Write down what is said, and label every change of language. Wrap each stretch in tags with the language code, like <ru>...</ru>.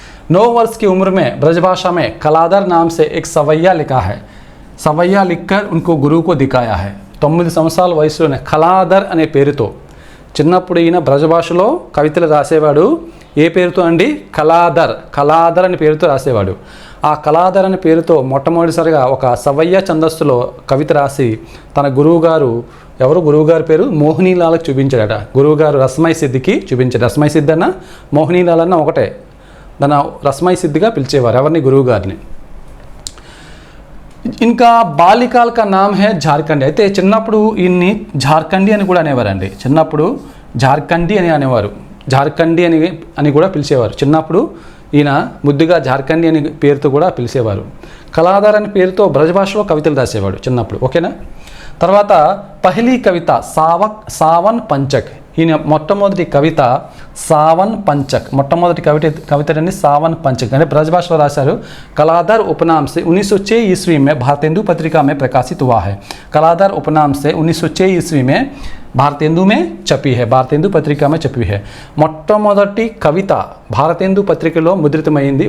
<hi>9 वर्ष की उम्र में ब्रजभाषा में कलादर नाम से एक सवैया लिखा है. सवैया लिखकर उनको गुरु को दिखाया है.</hi> <te>9 సంవత్సరాల వయసులోనే కలాదర్ అనే పేరుతో, చిన్నప్పుడు ఈయన బ్రజభాషలో కవితలు రాసేవాడు. ఏ పేరుతో అండి? కలాదర్ అనే పేరుతో రాసేవాడు. ఆ కలాదర్ అనే పేరుతో మొట్టమొదటిసారిగా ఒక సవయ్య ఛందస్సులో కవిత రాసి తన గురువుగారు పేరు మోహినీలాల్కి చూపించాడట. గురువుగారు రస్మై సిద్ధికి చూపించాడు. రస్మై సిద్ధి అన్న మోహినీలాల్ అన్న ఒకటే. దాన్ని రస్మై సిద్ధిగా పిలిచేవారు ఎవరిని? గురువుగారిని. ఇంకా</te> <hi>బాలికాల్ కా నామ్ హే</hi> <te>జార్ఖండి. అయితే చిన్నప్పుడు ఈయన్ని జార్ఖండి అని కూడా అనేవారండి. చిన్నప్పుడు జార్ఖండి అని అనేవారు. జార్ఖండి అని కూడా పిలిచేవారు. చిన్నప్పుడు ఈయన ముద్దుగా జార్ఖండి అనే పేరుతో కూడా పిలిచేవారు. కళాధార్ అనే పేరుతో బ్రజభాషలో కవితలు రాసేవాడు చిన్నప్పుడు. ఓకేనా? తర్వాత</te> <hi>పహలీ కవిత</hi> <te>సావన్ పంచక్. ఈయన మొట్టమొదటి కవిత సావన్ పంచక్. మొట్టమొదటి కవిత అండి సావన్ పంచక్ అంటే ब्रजभाषा రాశారు.</te> <hi>कलाधर उपनाम से 1906 ईस्वी में भारतेंदु पत्रिका में प्रकाशित हुआ है. कलाधर उपनाम से 1906 ईस्वी में भारतेंदु में छपी है. भारतेंदु पत्रिका में छपी है.</hi> <te>మొట్టమొదటి కవిత భారతేందు పత్రికలో ముద్రితమైంది.</te>